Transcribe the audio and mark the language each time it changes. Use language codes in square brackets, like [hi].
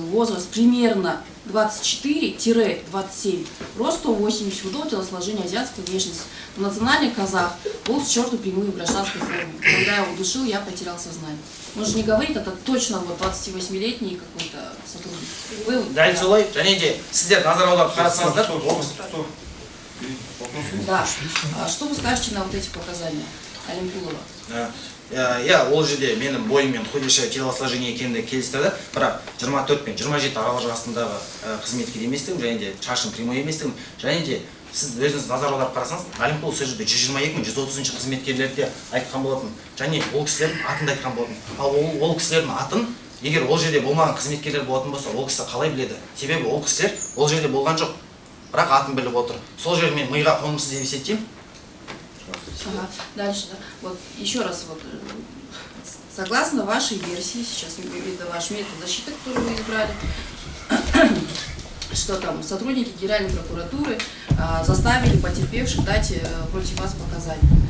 [ru] Возраст примерно 24-27. Рост 180, худого телосложения, азиатской внешности. Национальный казах, волосы черты прямые в гражданской форме. Когда я его душил, я потерял сознание. Он же не говорит, это точно вот 28-летний какой-то сотрудник. Вы... [kk] Дәл солай, және де сіздер назар аударып қарасаңыздар, [ru] Стоп. Да. Что вы скажете на вот эти показания Алимкулова? [kk] иә, ол жерде менің бойым мен [ru] худейшее телосложение [kk] екенімді келістірді, бірақ 24 пен 27 аралық жасындағы қызметкер еместігім, және де шашым прямой еместігім, және де сіз өзіңіз назар аударып қарасаңыз, Алимкулов сол жерде 122 мен 130 қызметкерлерде айтқан болатын, және ол кісілердің атын да айтқан болатын. Ал ол кісілердің атын, егер ол жерде болмаған қызметкерлер болатын болса, ол кісі қалай біледі? Себебі ол кісілер ол жерде болған жоқ, бірақ атын біліп отыр. Сол жерде мен миға қонымсыз деп есептеймін. [ru] Ага. Дальше, да. Вот еще раз, вот, согласно вашей версии, сейчас это ваш метод защиты, который вы избрали, что там сотрудники Генеральной прокуратуры заставили потерпевших дать против вас показания.